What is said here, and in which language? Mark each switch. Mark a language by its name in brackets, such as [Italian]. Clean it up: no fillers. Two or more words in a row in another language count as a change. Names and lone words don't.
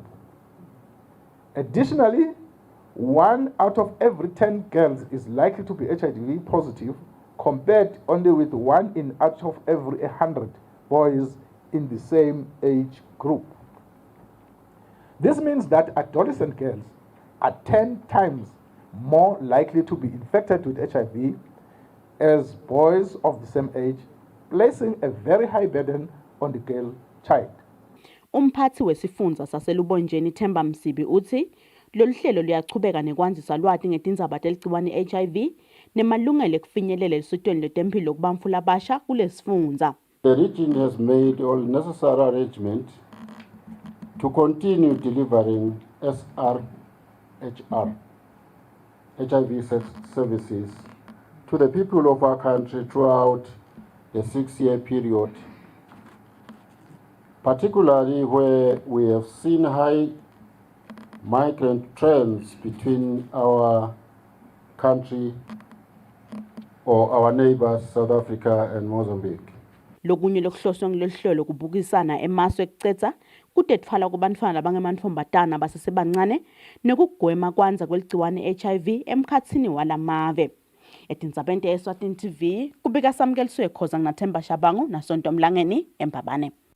[English] Additionally, 1 out of every 10 girls is likely to be HIV positive compared only with 1 out of every 100 boys in the same age group. This means that adolescent girls are 10 times more likely to be infected with HIV as boys of the same age, placing a very high burden on the girl child. [Swati] Umphathi wesifundza saselubonjeni Themba Msibi uthi lolu hlelo luyachubeka nekwandisa lwati ngetindzaba teligciwane HIV nemalungelo ekufinyelela elisitweni letempilo kubantfu labasha kulesifundza. [English] The region has made all necessary arrangements to continue delivering SRHR HIV services to the people of our country throughout the 6-year period, particularly where we have seen high migrant trends between our country or our neighbors South Africa and Mozambique. [Swati] Lokunye lokuhloswe ngiloluhlelo kubukisana emaso ekucetsa kutetfala kubantfwana labangemantfombatana basesebancane nekugwema kwanza kweligciwane HIV emkhatsini walamave. Etindzabeni te-Eswatini TV kubika Samkeliswe Khoza nginaThemba Shabangu naSonto Mlangeni eMbabane.